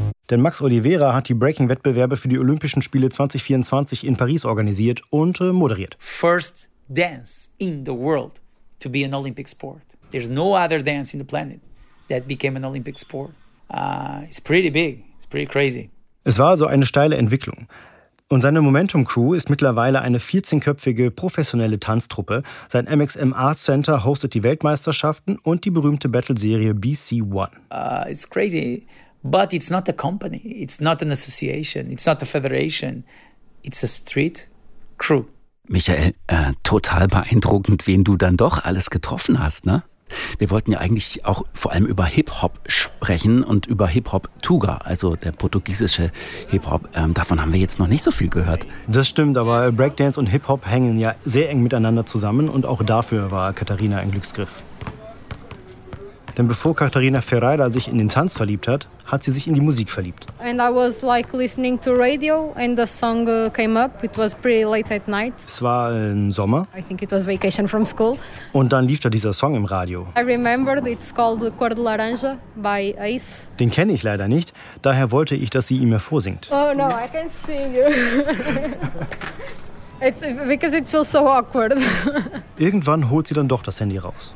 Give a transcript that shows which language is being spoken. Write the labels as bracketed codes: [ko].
[de] Denn Max Oliveira hat die Breaking-Wettbewerbe für die Olympischen Spiele 2024 in Paris organisiert und moderiert. [en] First dance in the world to be an Olympic sport. There's no other dance in the planet that became an Olympic sport. It's pretty big. It's pretty crazy. [de] Es war also eine steile Entwicklung. Und seine Momentum Crew ist mittlerweile eine 14-köpfige professionelle Tanztruppe. Sein MXM Arts Center hostet die Weltmeisterschaften und die berühmte Battle-Serie BC1. [en] It's crazy. But it's not a company, it's not an association, it's not a federation, it's a street crew. [de] Michael, total beeindruckend, wen du dann doch alles getroffen hast, ne? Wir wollten ja eigentlich auch vor allem über Hip-Hop sprechen und über Hip-Hop-Tuga, also der portugiesische Hip-Hop. Davon haben wir jetzt noch nicht so viel gehört. Das stimmt, aber Breakdance und Hip-Hop hängen ja sehr eng miteinander zusammen und auch dafür war Katharina ein Glücksgriff. Denn bevor Katharina Ferreira sich in den Tanz verliebt hat, hat sie sich in die Musik verliebt. [en] And I was like listening to radio and the song came up. It was pretty late at night. [de] Es war im Sommer. [en] I think it was vacation from school. [de] Und dann lief da dieser Song im Radio. [en] I remember it's called Cor de Laranja by Ace. [de] Den kenne ich leider nicht, daher wollte ich, dass sie ihn mir vorsingt. [en] Oh no, I can sing you. It's because it feels so awkward. [de] Irgendwann holt sie dann doch das Handy raus.